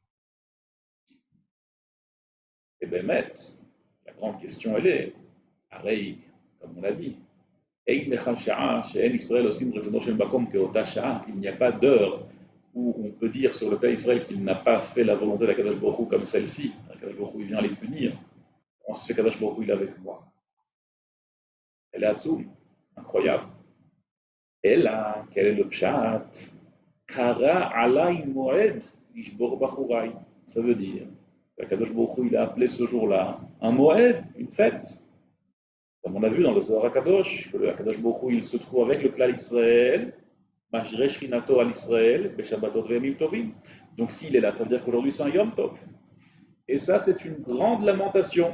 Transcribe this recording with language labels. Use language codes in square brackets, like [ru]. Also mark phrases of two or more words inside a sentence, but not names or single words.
[fr] Et bien, la grande question, elle est, pareil, comme on l'a dit, il n'y a pas d'heure où on peut dire sur le cas d'Israël qu'il n'a pas fait la volonté de la Kadosh Baruch Hu comme celle-ci. La Kadosh Baruch Hu, il vient les punir. On se fait Kadosh Baruch Hu, il est avec moi. Elle est Hatsoum, incroyable. Et là, quel est le pshat? [he] קרא עלי מועד לשבר בחורי. [fr] Ça veut dire que Kadosh Baruch Hu, il a appelé ce jour-là un moed, une fête. Comme on a vu dans le Zohar HaKadosh, que le Kadosh Baruch Hu, il se trouve avec le klal Israël, [he] משרה שכינתו על ישראל, בשבתות וימים טובים. [fr] Donc s'il est là, ça veut dire qu'aujourd'hui c'est un [he] יום טוב. [fr] Et ça, c'est une grande lamentation.